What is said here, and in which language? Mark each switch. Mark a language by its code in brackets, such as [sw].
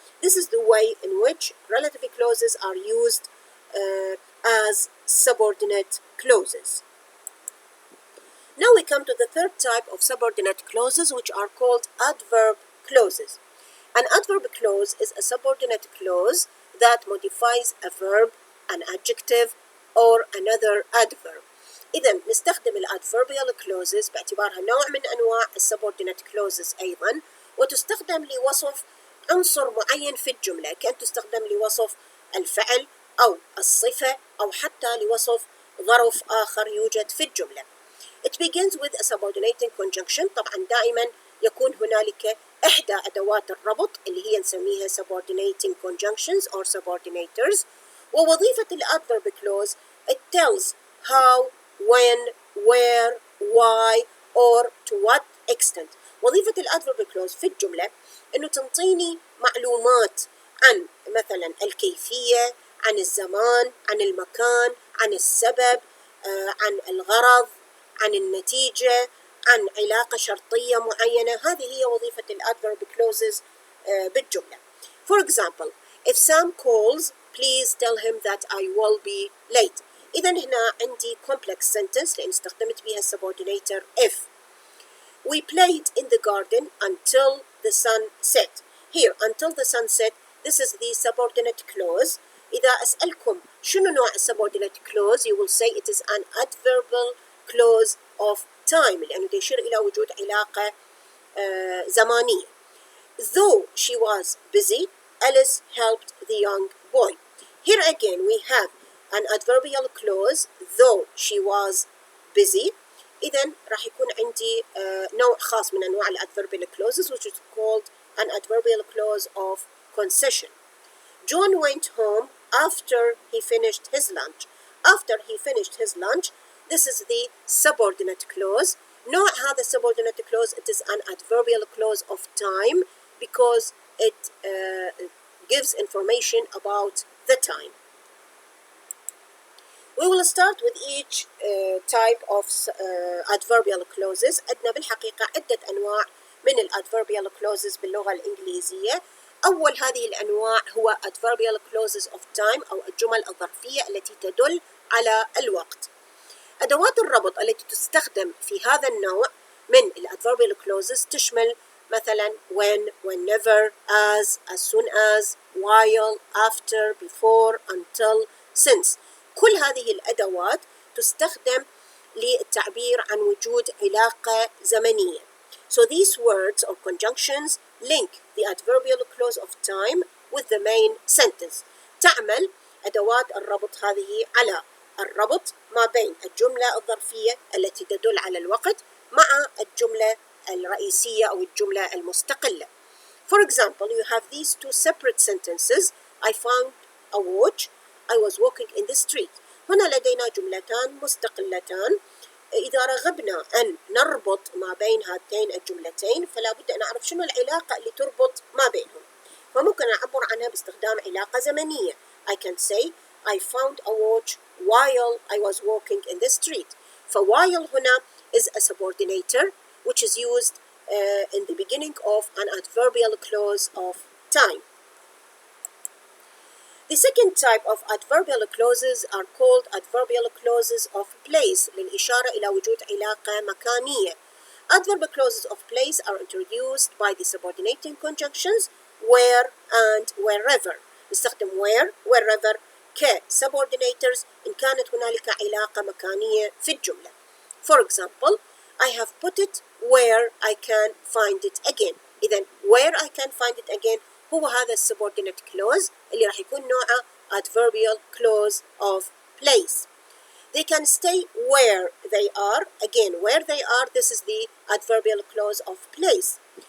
[en] This is the way in which relative clauses are used as subordinate clauses. Now we come to the third type of subordinate clauses, which are called adverb clauses. An adverb clause is a subordinate clause that modifies a verb, an adjective, or another adverb. [ar] إذا نستخدم الادverbial clauses باعتبارها نوع من أنواع subordinate clauses أيضا، وتستخدم لوصف عنصر معين في الجملة، كأن تستخدم لوصف الفعل أو الصفة أو حتى لوصف ظرف آخر يوجد في الجملة. [en] It begins with a subordinating conjunction. [ar] طبعا دائما يكون هنالك إحدى أدوات الربط اللي هي نسميها subordinating conjunctions or subordinators. ووظيفة [en] الادverb clause it tells how, when, where, why, or to what extent. [ar] وظيفة الادverb clause في الجملة انه تنطيني معلومات عن مثلا الكيفية، عن الزمان، عن المكان، عن السبب، عن الغرض، عن النتيجة، عن علاقة شرطية معينة. هذه هي وظيفة الادverb clauses بالجملة. [en] For example, if Sam calls, please tell him that I will be late. [ar] إذا هنا عندي complex sentence لأن استخدمت بها subordinator if. [en] We played in the garden until the sun set. Here, until the sun set, this is the subordinate clause. [ar] إذا أسألكم شنو نوع [en] subordinate clause, you will say it is an adverbial clause of time [ar] لأنه يشير إلى وجود علاقة زمانية. [en] Though she was busy, Alice helped the young boy. Here again we have an adverbial clause, though she was busy. [ar] إذن راح يكون عندي نوع خاص من أنواع [en] adverbial clauses which is called an adverbial clause of concession. John went home after he finished his lunch. After he finished his lunch, this is the subordinate clause. [ar] نوع هذا [en] subordinate clause, it is an adverbial clause of time because it gives information about the time. We will start with each type of adverbial clauses. [ar] عندنا بالحقيقة عدة أنواع من adverbial clauses باللغة الإنجليزية. أول هذه الأنواع هو adverbial clauses of time أو الجمل الظرفية التي تدل على الوقت. أدوات الربط التي تستخدم في هذا النوع من adverbial clauses تشمل مثلا when, whenever, as soon as, while, after, before, until, since. كل هذه الأدوات تستخدم للتعبير عن وجود علاقة زمنية. [en] So these words or conjunctions link the adverbial clause of time with the main sentence. [ar] تعمل أدوات الربط هذه على الربط ما بين الجملة الظرفية التي تدل على الوقت مع الجملة الرئيسية أو الجملة المستقلة. [en] For example, you have these two separate sentences. I found a watch. I was walking in the street. [ar] هنا لدينا جملتان مستقلتان. إذا رغبنا أن نربط ما بين هاتين الجملتين فلا بد أن نعرف شنو العلاقة اللي تربط ما بينهم. فممكن أعبر عنها باستخدام علاقة زمنية. [en] I can say I found a watch while I was walking in the street. فwhile هنا is a subordinator which is used in the beginning of an adverbial clause of time. The second type of adverbial clauses are called adverbial clauses of place [ar] للإشارة إلى وجود علاقة مكانية. [en] Adverbial clauses of place are introduced by the subordinating conjunctions where and wherever. [ar] نستخدم where, wherever كsubordinators إن كانت هنالك علاقة مكانية في الجملة. [en] For example, I have put it where I can find it again. [ar] إذن [en] where I can find it again [ar] هو هذا [en] subordinate clause [ar] اللي راح يكون نوعه [en] adverbial clause of place. They can stay where they are. Again, where they are, this is the adverbial clause of place.